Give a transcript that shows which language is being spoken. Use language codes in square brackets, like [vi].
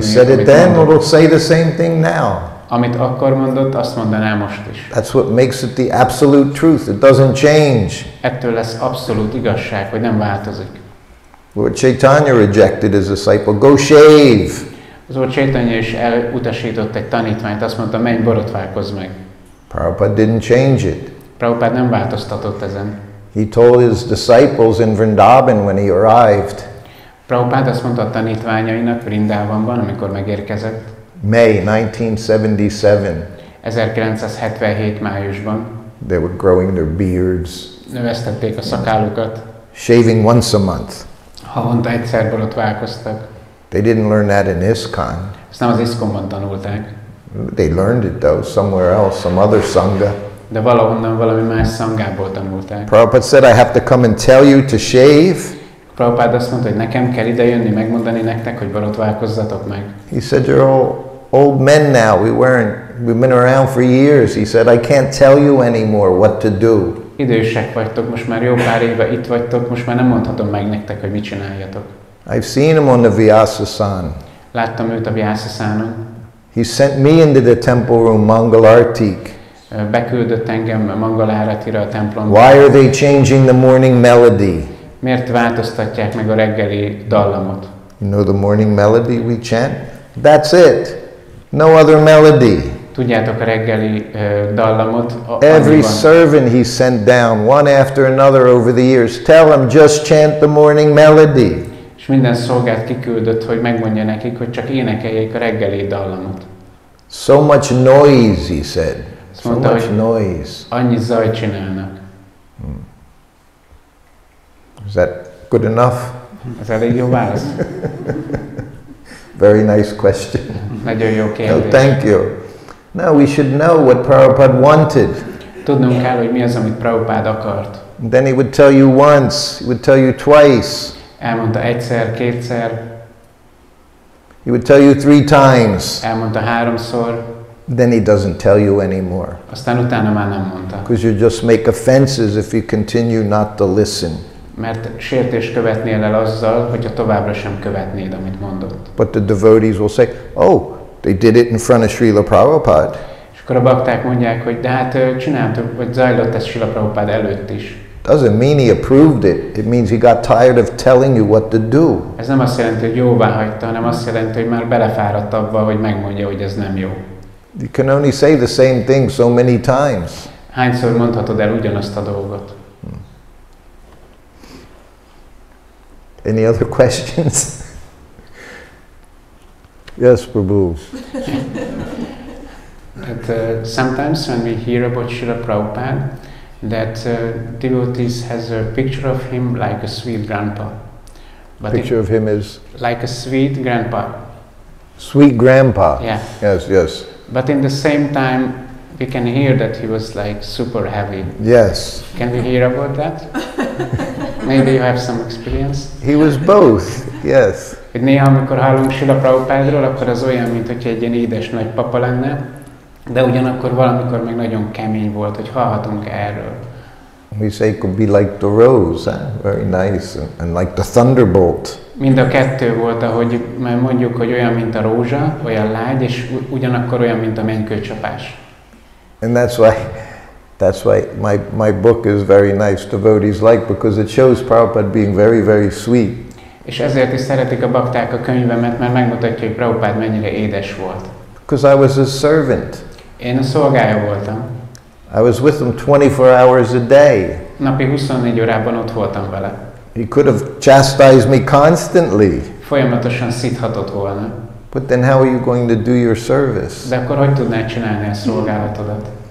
[en] He said it then, we'll say the same thing now. [hu] Amit akkor mondott, azt mondaná most is. [en] That's what makes it the absolute truth. It doesn't change. [hu] Ettől lesz abszolút igazság, hogy nem változik. [en] Lord Chaitanya rejected his disciple, go shave. [hu] Az Úr Chaitanya is elutasított egy tanítványt, azt mondta, menj borotválkozz meg. [en] Prabhupada didn't change it. [hu] Prabhupada nem változtatott ezen. [en] He told his disciples in Vrindavan when he arrived. [hu] Prabhupada azt mondta a tanítványainak Vrindavanban, amikor megérkezett. [en] May 1977. [hu] 1977 májusban. [en] They were growing their beards. [hu] Növesztették a szakállukat. [en] Shaving once a month. [hu] Havonta egyszer borotválkoztak. [en] They didn't learn that in ISKCON. [hu] Ezt nem az ISKCON-ban tanulták. [en] They learned it though somewhere else, some other sangha. [hu] De valahonnan valami más szangából tanulták. [en] Prabhupada said, I have to come and tell you to shave. [hu] Prabhupada azt mondta, hogy nekem kell idejönni, megmondani nektek, hogy borotválkozzatok meg. [en] He said, you're all old men now. We've been around for years. He said, I can't tell you anymore what to do. [hu] Idősek vagytok, most már jó pár éve itt vagytok, most már nem mondhatom meg nektek, hogy mit csináljatok. [en] I've seen him on the Vyasa-san. [hu] Láttam őt a Vyasa-sanon. [en] He sent me into the temple room, Mangalartik. [hu] Beküldött engem Mangaláratira a templomba. [en] Why are they changing the morning melody? [hu] Miért változtatják meg a reggeli dallamot? [en] You know the morning melody we chant? That's it. No other melody. [hu] Tudjátok a reggeli dallamot? [en] Every servant he sent down, one after another over the years, tell them just chant the morning melody. [hu] És minden szolgát kiküldött, hogy megmondja nekik, hogy csak énekeljék a reggeli dallamot. [en] So much noise, he said. So [hu] mondta, [en] much noise. [hu] Annyi zajt csinálnak. [en] Is that good enough? [hu] Ez elég jó válasz. [en] Very nice question. [hu] Nagyon jó [en] No, [hu] kérdés. [en] thank you. No, we should know what Prabhupada wanted. [hu] Tudnunk kell, hogy mi az, amit Prabhupada akart. [en] And then he would tell you once, he would tell you twice. [hu] Elmondta egyszer, kétszer. [en] He would tell you 3 times. [hu] Elmondta 3-szor. [en] Then he doesn't tell you anymore. [hu] Aztán utána már nem mondta. [en] Because you just make offenses if you continue not to listen. [hu] Mert sértést követnél el azzal, hogyha továbbra sem követnéd, amit mondott. [en] But the devotees will say, oh, they did it in front of Srila Prabhupada. [hu] És akkor a bakták mondják, hogy de hát csináltuk, vagy zajlott ez Srila Prabhupada előtt is. [en] Doesn't mean he approved it. It means he got tired of telling you what to do. [hu] Ez nem azt jelenti, hogy jóvá hagyta, hanem azt jelenti, hogy már belefáradt abba, hogy megmondja, hogy ez nem jó. [en] You can only say the same thing so many times. [hu] Hányszor mondhatod el ugyanazt a dolgot? [en] Any other questions? Yes, Prabhu. That sometimes when we hear about Srila Prabhupada, that devotees has a picture of him like a sweet grandpa. But Picture of him is like a sweet grandpa. sweet grandpa. Yeah. Yes, yes. But in the same time, we can hear that he was like super heavy. Yes. Can we hear about that? Maybe you have some experience. He was both. Yes. [hu] Hogy néha, amikor hallunk Srila Prabhupádról, akkor az olyan, mint hogy egy ilyen édes nagy papa lenne, de ugyanakkor valamikor meg nagyon kemény volt, hogy hallhatunk erről. [en] We say it could be like the rose, very nice, and like the thunderbolt. [hu] Mind a kettő volt, ahogy mondjuk, hogy olyan, mint a rózsa, olyan lágy, és ugyanakkor olyan, mint a mennykőcsapás. [en] And that's why my book is very nice. Devotees like, because it shows Prabhupada being very, very sweet. [hu] És ezért is szeretik a bakták a könyvemet, mert megmutatja, hogy Prabhupada mennyire édes volt. [en] Because I was his servant. [hu] Én a szolgája voltam. [en] I was with him 24 hours a day. [hu] Napi 24 órában ott voltam vele. [en] He could have chastised me constantly. [hu] Folyamatosan szidhatott volna. [en] But then how are you going to do your service? [hu] De akkor hogy tudnád csinálni a szolgálatodat?